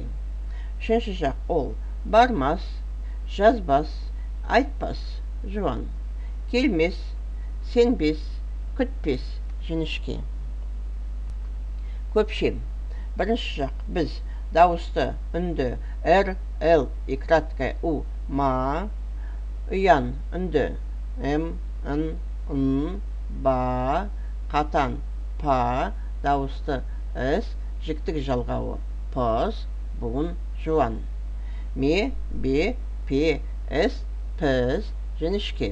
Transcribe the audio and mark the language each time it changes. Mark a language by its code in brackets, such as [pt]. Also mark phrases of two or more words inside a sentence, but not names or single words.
[kk] Үшінші жақ ол бармас, жазбас, айтпас, жуан. Келмес, сенбес, күтпес, жіңішке. Көпшем. Бірінші жақ біз дауысты, үнді, [ru] р, л и краткое у, [kk] ма, ұян, үнді, м, н, н, ба, қатан, па, дауысты, с, жіктік жалғауы, пыз, буын, жуан. Ме, бе, пе, с, піз, жіңішке.